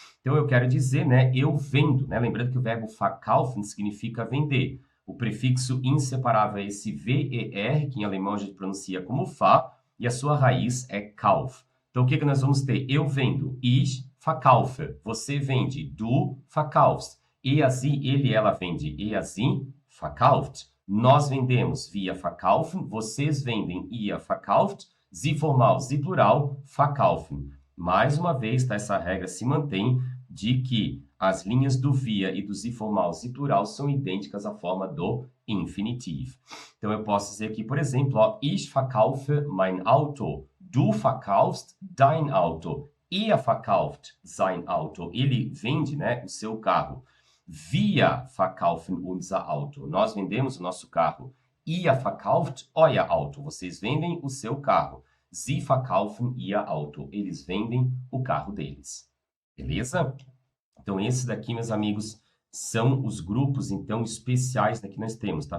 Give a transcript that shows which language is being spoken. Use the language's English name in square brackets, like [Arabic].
[Portuguese] Então, eu quero dizer, né, eu vendo, né? Lembrando que o verbo verkaufen significa vender. O prefixo inseparável é esse ver, que em alemão a gente pronuncia como fa, e a sua raiz é kauf. Então, o que nós vamos ter? Eu vendo, ich verkaufe. Você vende, du verkaufst. Sie, ele, ela vende, sie verkauft. Nós vendemos, wir verkaufen. Vocês vendem, ihr verkauft. [German] Sie formal, sie plural, verkaufen. [Portuguese] Mais uma vez, tá, essa regra se mantém de que as linhas do via e do sie formal, sie plural são idênticas à forma do infinitivo. Então, eu posso dizer aqui, por exemplo, ó, ich verkaufe mein Auto. [German] Du verkaufst dein Auto. Er verkauft sein Auto. [Portuguese] Ele vende, né, o seu carro. [German] Wir verkaufen unser Auto. [Portuguese] Nós vendemos o nosso carro. Ihr verkauft euer Auto. Vocês vendem o seu carro. Sie verkaufen ihr Auto. Eles vendem o carro deles. Beleza? Então, esses daqui, meus amigos, são os grupos, então, especiais que nós temos, tá?